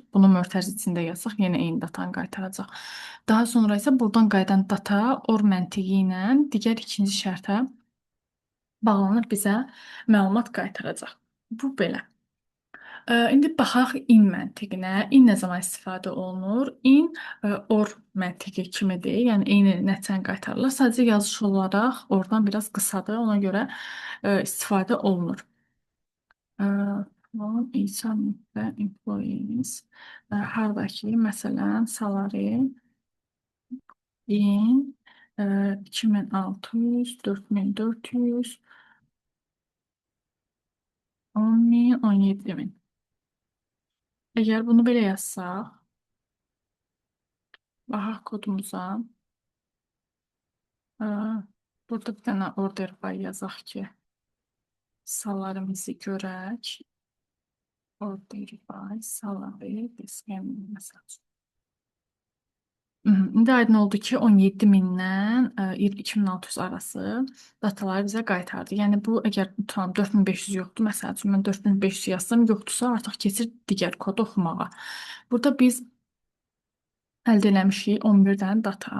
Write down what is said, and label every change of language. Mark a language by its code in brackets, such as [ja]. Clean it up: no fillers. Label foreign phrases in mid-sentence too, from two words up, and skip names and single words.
[az] Bunu mötərizə içində yazsaq, yenə eyni datanı qaytaracaq. Daha sonra isə buradan qayıdan data or məntiqi ilə digər ikinci şərtə bağlanır, bizə məlumat qaytaracaq. Bu belə. İndi baxaq in məntiqinə. In nə zaman istifadə olunur? In or məntiqi kimidir. Yəni eyni nəticəni qaytarırlar. Sadəcə yazışı olaraq oradan biraz qısadır. Ona görə istifadə olunur. From insan və employees. Hardakı, məsələn, [en] salary in [az] 2600, 4400, 10.000, 17.000. Əgər bunu belə yazsaq, baxaq kodumuza. Burada bir dənə [en] order by [az] yazaq ki, salarımızı görək. [en] Order by salary discount [az] məsəl üçün. İndi aydın oldu ki, 17.000-dən 2600 arası dataları bizə qaytardı. Yəni bu, əgər tutalım 4500 yoxdur, məsəl üçün mən 4500 yazsam, yoxdursa artıq keçir digər kodu oxumağa. Burada biz əldə eləmişik 11 dənə data.